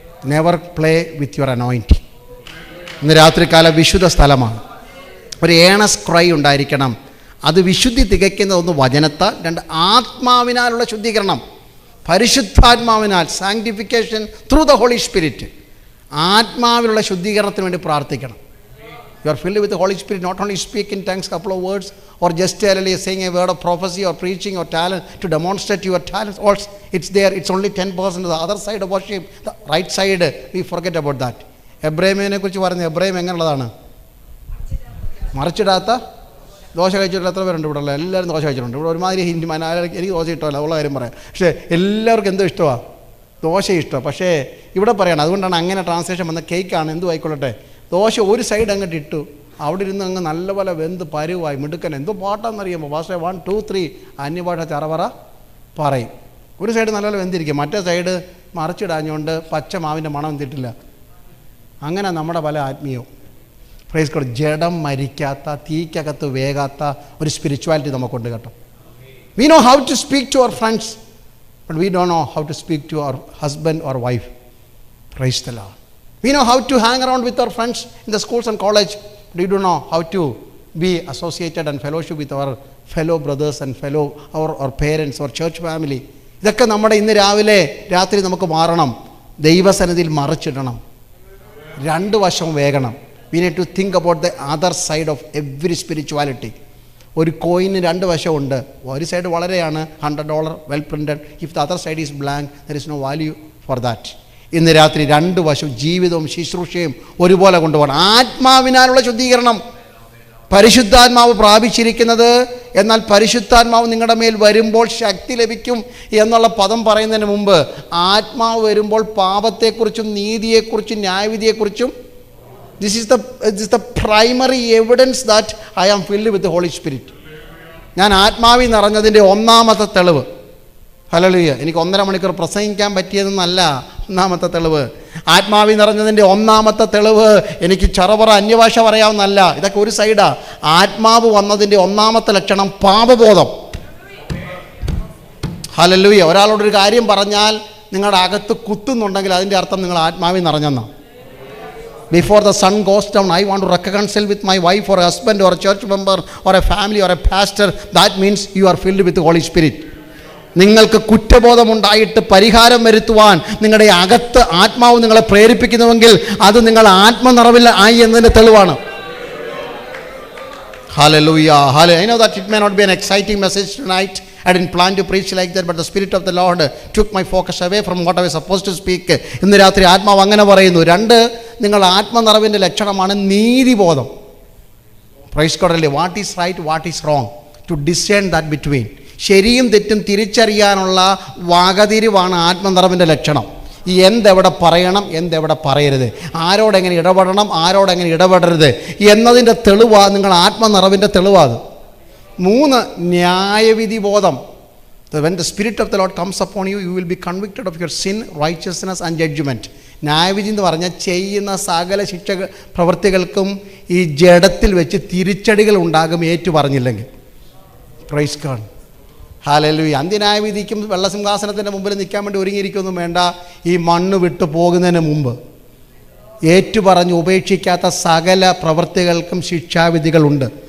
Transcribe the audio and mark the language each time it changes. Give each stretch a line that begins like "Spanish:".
English: Never play with your anointing.
Malayalam: ഇന്ന് രാത്രികാലം വിശുദ്ധ സ്ഥലമാണ്. ഒരു ഏണസ് ക്രൈ ഉണ്ടായിരിക്കണം. അത് വിശുദ്ധി തികയ്ക്കുന്ന ഒന്ന് വചനത്താൽ, രണ്ട് ആത്മാവിനാലുള്ള ശുദ്ധീകരണം, പരിശുദ്ധാത്മാവിനാൽ
English: Sanctification through the Holy Spirit.
Malayalam: ആത്മാവിലുള്ള ശുദ്ധീകരണത്തിന് വേണ്ടി പ്രാർത്ഥിക്കണം.
English: You are filled with the Holy Spirit, not only speak in tongues, couple of words, or just saying a word of prophecy or preaching or talent to demonstrate your talents. Also, it's there. It's only 10%. The other side of worship, the right side, we forget about that.
Malayalam: എബ്രഹാമിനെ കുറിച്ച് പറഞ്ഞു. Abraham എങ്ങനെയുള്ളതാണ്? മറിച്ചിടാത്ത dosa കഴിച്ചിട്ടുള്ള എത്ര പേരുണ്ട് ഇവിടെ ഉള്ള? എല്ലാവരും ദോശ കഴിച്ചിട്ടുണ്ട്. ഇവിടെ ഒരുമാതിരി ഹിന്ദി എനിക്ക് ദോശ ഇഷ്ടമല്ല, ഉള്ള കാര്യം പറയാം. പക്ഷേ എല്ലാവർക്കും എന്തോ ഇഷ്ടമാണ്? ദോശ ഇഷ്ടമാണ്. പക്ഷേ ഇവിടെ പറയണം. അതുകൊണ്ടാണ് അങ്ങനെ ട്രാൻസ്ലേഷൻ വന്ന കേക്കാണ്, എന്തു ആയിക്കൊള്ളട്ടെ. ദോശ ഒരു സൈഡ് അങ്ങോട്ട് ഇട്ടു, അവിടെ ഇരുന്ന് അങ്ങ് നല്ലപോലെ വെന്ത് പരുവായി മിടുക്കൻ. എന്തോ പാട്ടാണെന്നറിയുമ്പോൾ ഭാഷ 1 2 3 അന്യഭാഷ ചറവറ പറയും. ഒരു സൈഡ് നല്ലപോലെ വെന്തിരിക്കും, മറ്റേ സൈഡ് മറിച്ചിടാഞ്ഞുകൊണ്ട് പച്ച മാവിൻ്റെ മണം എന്തിട്ടില്ല. അങ്ങനെ നമ്മുടെ പല ആത്മീയവും പ്രൈസ് ഗോഡ് ജഡം മരിക്കാത്ത, തീക്കകത്ത് വേകാത്ത ഒരു സ്പിരിച്വാലിറ്റി നമുക്കുണ്ട് കേട്ടോ.
English: We know how to speak to our friends, but we don't know how to speak to our husband or wife. Praise the Lord. We know how to hang around with our friends in the schools and college, but we don't know how to be associated and fellowship with our fellow brothers and fellow our parents, our church family.
Malayalam: ഇതൊക്കെ നമ്മുടെ ഇന്ന് രാവിലെ രാത്രി നമുക്ക് മാറണം. ദൈവസന്നിധിയിൽ മറിച്ചിടണം. രണ്ട് വശവും വേഗണം.
English: We need to think about the other side of every spirituality.
Malayalam: ഒരു കോയിന് രണ്ട് വശമുണ്ട്. ഒരു side വളരെയാണ്, $100
English: well printed. If the other side is blank, there is no value for that.
Malayalam: ഇന്ന് രാത്രി രണ്ട് വശവും ജീവിതവും ശുശ്രൂഷയും ഒരുപോലെ കൊണ്ടുപോകണം. ആത്മാവിനാലുള്ള ശുദ്ധീകരണം, പരിശുദ്ധാത്മാവ് പ്രാപിച്ചിരിക്കുന്നത്, എന്നാൽ പരിശുദ്ധാത്മാവ് നിങ്ങളുടെ മേൽ വരുമ്പോൾ ശക്തി ലഭിക്കും എന്നുള്ള പദം പറയുന്നതിന് മുമ്പ് ആത്മാവ് വരുമ്പോൾ പാപത്തെക്കുറിച്ചും നീതിയെക്കുറിച്ചും ന്യായവിധിയെക്കുറിച്ചും
English: this is the primary evidence that I am filled with the Holy Spirit.
Malayalam: ഞാൻ ആത്മാവിൽ നിറഞ്ഞതിൻ്റെ ഒന്നാമത്തെ തെളിവ്. ഹല്ലേലൂയ. എനിക്ക് 1.5 മണിക്കൂർ പ്രസംഗിക്കാൻ പറ്റിയതെന്നല്ല ഒന്നാമത്തെ തെളിവ്. ആത്മാവിൽ നിറഞ്ഞതിൻ്റെ ഒന്നാമത്തെ തെളിവ് എനിക്ക് ചറവറ അന്യഭാഷ പറയാവുന്നല്ല. ഇതൊക്കെ ഒരു സൈഡാ. ആത്മാവ് വന്നതിൻ്റെ ഒന്നാമത്തെ ലക്ഷണം പാപബോധം. ഹല്ലേലൂയ. ഒരാളോടൊരു കാര്യം പറഞ്ഞാൽ നിങ്ങളുടെ അകത്ത് കുത്തുന്നുണ്ടെങ്കിൽ അതിൻ്റെ അർത്ഥം നിങ്ങൾ ആത്മാവിൽ നിറഞ്ഞെന്നാണ്.
English: Before the sun goes down, I want to reconcile with my wife or a husband or a church member or a family or a pastor. That means you are filled with the Holy Spirit.
Malayalam: നിങ്ങൾക്ക് കുറ്റബോധമുണ്ടായിട്ട് പരിഹാരം വരുത്തുവാൻ നിങ്ങളുടെ അകത്ത് ആത്മാവ് നിങ്ങളെ പ്രേരിപ്പിക്കുന്നുവെങ്കിൽ അത് നിങ്ങൾ ആത്മനിറവിൽ ആയി എന്നതിൻ്റെ തെളിവാണ്.
English: Hallelujah. Hallelujah. I know that it may not be an exciting message tonight. I didn't plan to preach like that, but the Spirit of the Lord took my focus away from what I was supposed to speak.
Malayalam: ഇന്ന് രാത്രി ആത്മാവ് അങ്ങനെ പറയുന്നു. രണ്ട്, നിങ്ങൾ ആത്മനിറവിൻ്റെ ലക്ഷണമാണ് നീതിബോധം. Praise God അല്ലേ.
English: What is right, what is wrong, to discern that between.
Malayalam: ശരിയും തെറ്റും തിരിച്ചറിയാനുള്ള വകതിരിവാണ് ആത്മനിറവിൻ്റെ ലക്ഷണം. ഈ എന്തെവിടെ പറയണം, എന്തെവിടെ പറയരുത്, ആരോടെങ്ങനെ ഇടപെടണം, ആരോടെങ്ങനെ ഇടപെടരുത് എന്നതിൻ്റെ തെളിവാണ് നിങ്ങൾ ആത്മനിറവിൻ്റെ തെളിവാത്. 3, ന്യായവിധി ബോധം.
English: When the Spirit of the Lord comes upon you, you will be convicted of your sin, righteousness and judgment.
Malayalam: ന്യായവിധി എന്ന് പറഞ്ഞാൽ ചെയ്യുന്ന സകല ശിക്ഷ പ്രവൃത്തികൾക്കും ഈ ജഡത്തിൽ വെച്ച് തിരിച്ചടികൾ ഉണ്ടാകും ഏറ്റു പറഞ്ഞില്ലെങ്കിൽ. Praise God. ഹല്ലേലൂയ. അന്ത്യന്യായവിധിക്കും വെള്ളസിംഹാസനത്തിൻ്റെ മുമ്പിൽ നിൽക്കാൻ വേണ്ടി ഒരുങ്ങിയിരിക്കൊന്നും വേണ്ട. ഈ മണ്ണ് വിട്ടു പോകുന്നതിന് മുമ്പ് ഏറ്റുപറഞ്ഞ് ഉപേക്ഷിക്കാത്ത സകല പ്രവൃത്തികൾക്കും ശിക്ഷാവിധികളുണ്ട്.